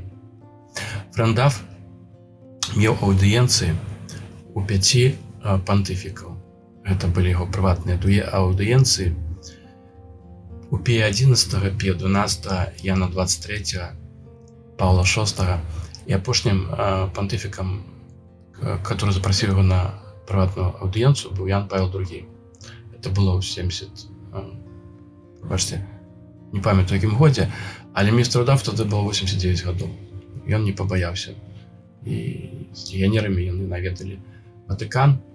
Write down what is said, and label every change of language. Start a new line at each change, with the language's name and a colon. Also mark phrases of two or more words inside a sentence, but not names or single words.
Belarusian: Фрэнк Даф меў аўдыенцыі у 5 пантыфікаў. Гэта былі яго прыватныя аўдыенцыі у Пія 11, Пія 12, Яна 23, Паўла 6 і апошнім пантыфікам,
Russian: который запросил его на
Belarusian: прыватную аўдыенцыю, быў Ян Павел II.
Russian: Это было
Belarusian: ў 70, бачце, не памятаю якім годзе, але містеру Дафу тады было 89 гадоў. Ён не пабаяўся. І з легіянерамі яны наведалі Ватыкан.